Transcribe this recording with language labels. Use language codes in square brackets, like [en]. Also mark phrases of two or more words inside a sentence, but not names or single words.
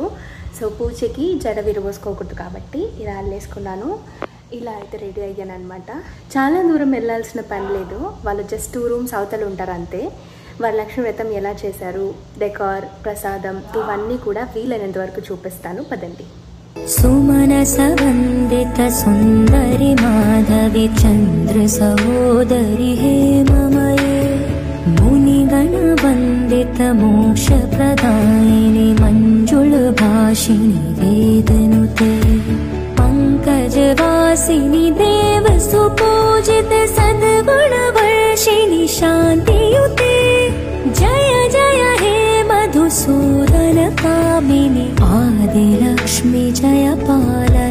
[te] సో పూజకి జడ విరబోసుకోకూడదు కాబట్టి ఇలా అల్లేసుకున్నాను. ఇలా అయితే రెడీ అయ్యాను అనమాట. చాలా దూరం వెళ్ళాల్సిన పని లేదు. వాళ్ళు జస్ట్ 2 రూమ్స్ అవతల ఉంటారు అంతే. వరలక్ష్మి వ్రతం ఎలా చేశారు, డెకార్, ప్రసాదం ఇవన్నీ కూడా వీలైనంత వరకు చూపిస్తాను. పదండి. [sa] सुमनस वंदित सुंदरी माधवी चंद्र सहोदरी हेममये मुनिगण वंदित मोक्ष प्रदायिनी मंजुल भाषिणी वेदनुते पंकज वासिनी देव सुपूजित सद्गुण वर्षिणी शांतियुते जय जय हे मधुसूदन कामिनी आदिलक्ष्मी जय पार